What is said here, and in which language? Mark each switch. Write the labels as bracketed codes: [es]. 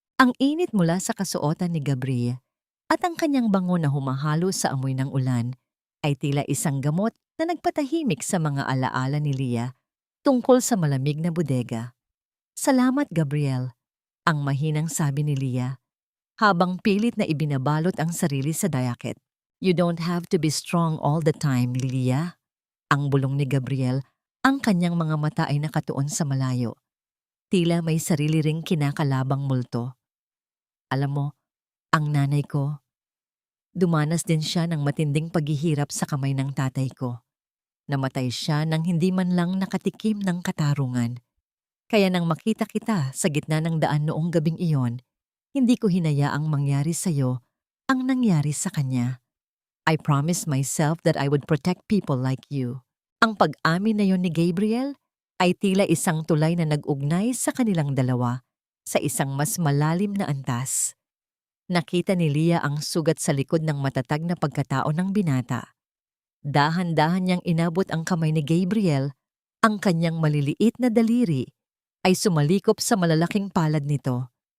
[tl] Ang init mula sa kasuotan ni Gabriel at ang kanyang bango na humahalo sa amoy ng ulan ay tila isang gamot na nagpatahimik sa mga alaala ni Leah tungkol sa malamig na bodega. Salamat, Gabriel, ang mahinang sabi ni Leah habang pilit na ibinabalot ang sarili sa jacket. [en] You don't have to be strong all the time, Leah. [tl] Ang bulong ni Gabriel, ang kanyang mga mata ay nakatuon sa malayo. Tila may sarili ring kinakalabang multo. Alam mo, ang nanay ko, dumanas din siya ng matinding paghihirap sa kamay ng tatay ko. Namatay siya nang hindi man lang nakatikim ng katarungan. Kaya nang makita kita sa gitna ng daan noong gabing iyon, hindi ko hinayaang mangyari sa'yo ang nangyari sa kanya. [en] I promised myself that I would protect people like you. [tl] Ang pag-amin na yon ni Gabriel ay tila isang tulay na nag-ugnay sa kanilang dalawa sa isang mas malalim na antas. Nakita ni Leah ang sugat sa likod ng matatag na pagkatao ng binata. Dahan-dahan niyang inabot ang kamay ni Gabriel, ang kanyang maliliit na daliri ay sumalikop sa malalaking palad nito.